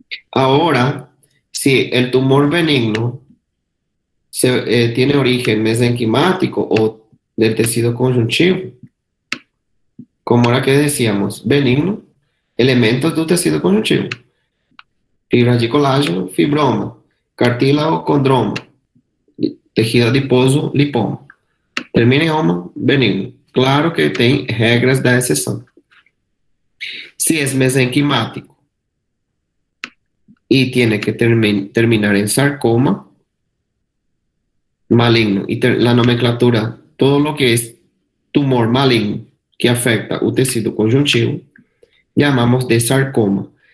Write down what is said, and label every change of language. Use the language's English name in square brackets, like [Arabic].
[Spanish] Ahora, si el tumor benigno tiene origen mesenquimático o del tejido conjuntivo, como era que decíamos, benigno, elementos del tejido conjuntivo, fibra de colágeno, fibroma, cartílago, condroma, tejido adiposo, lipoma. [Portuguese] Termina em oma, benigno. Claro que tem regras da exceção. [Spanish] Si es mesenquimático y tiene que terminar en sarcoma maligno, y la nomenclatura, todo lo que es tumor maligno que afecta [Portuguese] o tecido [Spanish] conjuntivo, llamamos de sarcoma.